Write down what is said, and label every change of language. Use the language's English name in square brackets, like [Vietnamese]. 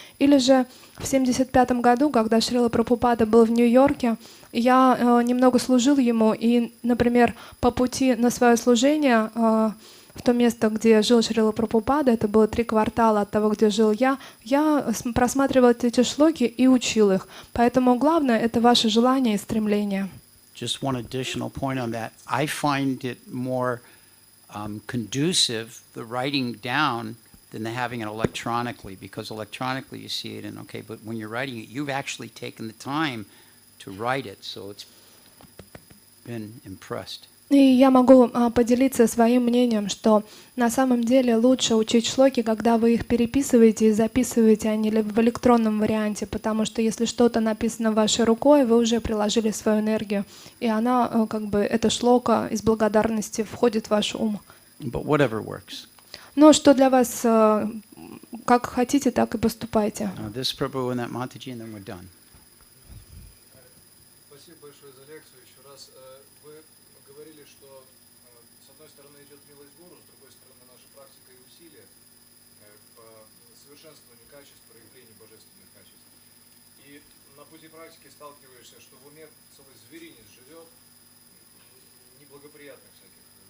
[Russian] Или же в 1975 году, когда Шрила Прабхупада был в Нью-Йорке, я немного служил ему, и, например, по пути на свое служение в то место, где жил Шрила Прабхупада, это было 3 квартала от того, где жил я просматривал эти шлоки и учил их. Поэтому главное — это ваше желание и стремление. [English] Just one additional point on that. I find it more conducive, the writing down, than having it electronically, because electronically you see it and okay, but when you're writing it, you've actually taken the time to write it, so it's been impressed. [Russian] И я могу поделиться своим мнением, что на самом деле лучше учить шлоки, когда вы их переписываете и записываете, а не в электронном варианте, потому что если что-то написано вашей рукой, вы уже приложили свою энергию, и она, как бы, эта шлока из благодарности входит в ваш ум. [English] But whatever works. [Russian] Но что для вас, как хотите, так и поступайте. [English] This Prabhu and that Mataji, and then we're done. [Russian] Спасибо большое за лекцию еще раз. Вы говорили, что с одной стороны идет милость гуру, с другой стороны наша практика и усилия по совершенствованию качеств, проявлению божественных качеств. И на пути практики сталкиваешься, что в уме целый зверинец живет, неблагоприятных всяких.